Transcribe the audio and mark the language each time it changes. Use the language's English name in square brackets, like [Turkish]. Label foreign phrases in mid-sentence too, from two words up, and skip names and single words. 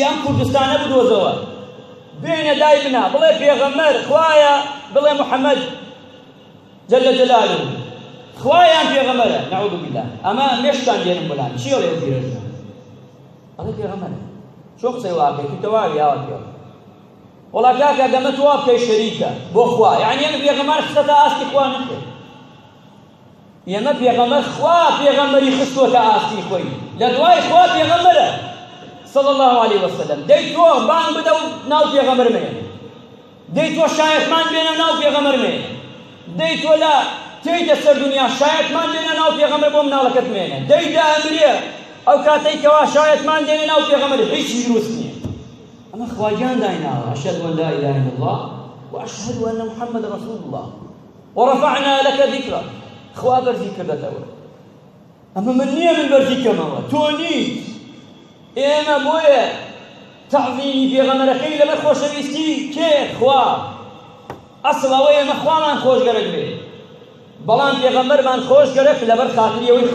[Central Kurdish] ئەم کوردستانە بدۆزەوە بێنە دای بنا بڵێ پێغەمبەر خوایە بڵێ محەممەد جەلە جەلالوه خوایان پێغەمبەرە [Arabic] نەعوذ بالله [Central Kurdish] ئەمە مێشتان دێنم بۆلان چی ئەڵێ پیرێژنە ئەڵێ پێغەمبەرە چۆن قسەی واکەی تو تەواوی ئاوا پێ وەڵا کاکە دەمە توا بکەی شەریکە بۆ خوا یعنی ئێمە پێغەمبەر خستەتە ئاستی خوا نەکرد ئێمە پێغەمبەر خوا پێغەمبەری خستووەتە ئاستی خۆی لە دوای خوا پێغەمبەرە [Arabic] صلى الله عليه وسلم [Central Kurdish] دەی تۆ بانگ بدە و ناو پێغەمبەر مێنە دەی تۆ شایەتمان بێنە ناو پێغەمبەر مێنە دەی تۆ لە تێیتە سەر دنیا شایەتمان بێنە ناو پێغەمبەر بۆ مناڵەکەت مێنە دەی دامرێ ئەو کاتەی کەوا شایەتمان دێنە ناو پێغەمبەر هیچی دروست نییە ئەمە خواجان دایناوە [Arabic] أشهد أن لا إله إلا الله وأشهد أن محمد رسول الله ورفعنا لك ذكرك [Central Kurdish] خوا بەرزی کردەتەوە ئەمە من نییە من بەرزی کەمەوە تۆ نیت ئێمە بۆیە تەعظیمی پێغەمبەرەکەی لەبەر خۆشەویستی کێ خوا ئەسڵ ئەوەی ئێمە خوامان خۆشگەرەک بێ بەڵام پێغەمبەرمان خۆشگەرەک لەبەر خاتری ئەوەی